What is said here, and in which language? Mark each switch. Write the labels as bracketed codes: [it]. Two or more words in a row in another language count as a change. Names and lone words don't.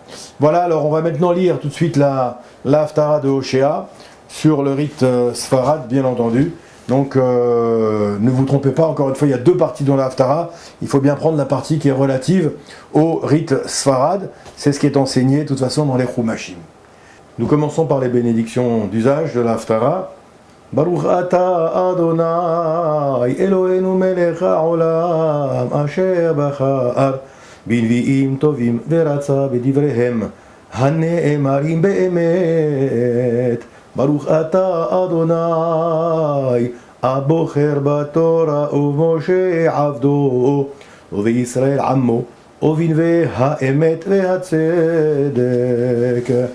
[fr] Voilà, alors on va maintenant lire tout de suite la Haftara de Hoshea, sur le rite Sfarad, bien entendu. Donc ne vous trompez pas, encore une fois, il y a 2 parties dans la Haftara. Il faut bien prendre la partie qui est relative au rite Sfarad. C'est ce qui est enseigné, de toute façon, dans les Chumashim. Nous commençons par les bénédictions d'usage de la Haftara. [he] ברוך אתה אדוני אלוהינו מלך העולם אשר בחר בנביאים טובים ורצה בדבריהם הנאמרים באמת. ברוך אתה אדוני הבוחר בתורה ובמשה עבדו ובישראל עמו ובנביאי האמת והצדק.